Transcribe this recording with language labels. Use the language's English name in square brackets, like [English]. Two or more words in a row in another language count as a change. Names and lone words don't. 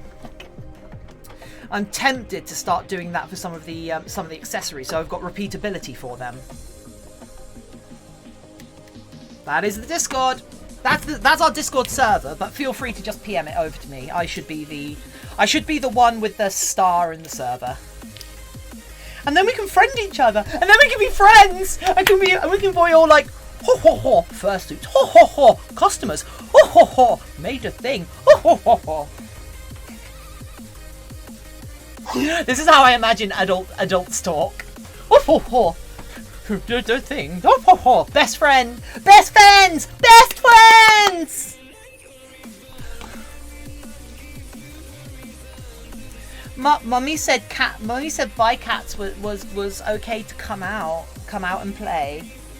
[English] I'm tempted to start doing that for some of the accessories, so I've got repeatability for them. That is the Discord. That's our Discord server, but feel free to just PM it over to me. I should be the one with the star in the server. And then we can friend each other, and then we can be friends. We can be all like, ho ho ho, fursuits, ho ho ho, customers, ho ho ho, made a thing, ho ho ho ho. This is how I imagine adults talk. Ho ho ho. The thing. Ho ho ho. Best friends. Best friends. Best friends. Mummy said Bye Cats was okay to come out and play.